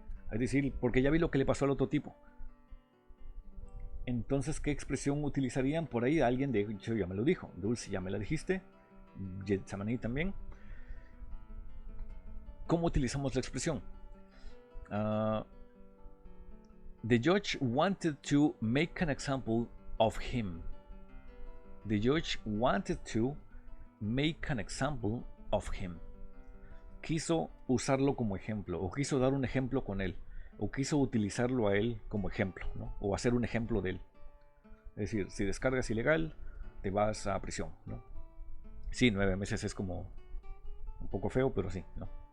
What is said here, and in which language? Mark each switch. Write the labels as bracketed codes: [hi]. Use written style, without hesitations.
[es] Es decir, porque ya vi lo que le pasó al otro tipo. Entonces, ¿qué expresión utilizarían? Por ahí alguien de hecho ya me lo dijo. Dulce, ya me la dijiste. Samaní también. ¿Cómo utilizamos la expresión? [en] The judge wanted to make an example of him. The judge wanted to make an example of him. [es] Quiso usarlo como ejemplo, o quiso dar un ejemplo con él, o quiso utilizarlo a él como ejemplo, ¿no? O hacer un ejemplo de él. Es decir, si descargas ilegal, te vas a prisión, ¿no? Sí, 9 meses es como un poco feo, pero sí, ¿no?